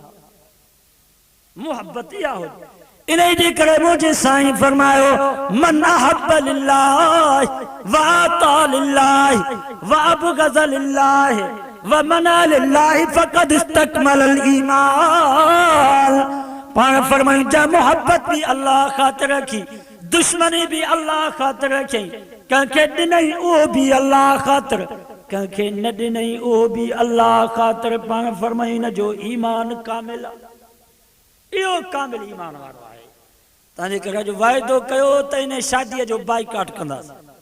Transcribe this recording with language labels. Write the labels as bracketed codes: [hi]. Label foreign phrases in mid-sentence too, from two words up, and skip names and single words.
[sd] मोहब्बत या हो इन्हीं जे करे मुझे साईं फरमायो [ar] من أحب لله وأعطى لله وأبغض لله ومنع لله فقد استكمل إيمان [sd] पाण फरमाई जा मोहब्बत भी अल्लाह खातिर रखी दुश्मनी भी अल्लाह खातिर रखी कंखे ॾिनई उहो भी अल्लाह खातिर कंखे न ॾिनई उहो भी अल्लाह खातिर पाण फरमाई न जो ईमान कामिल इहो कामिल ईमान वारो आहे तव्हांजे करे जो वाइदो कयो त इन शादीअ जो बाइकाट कंदासीं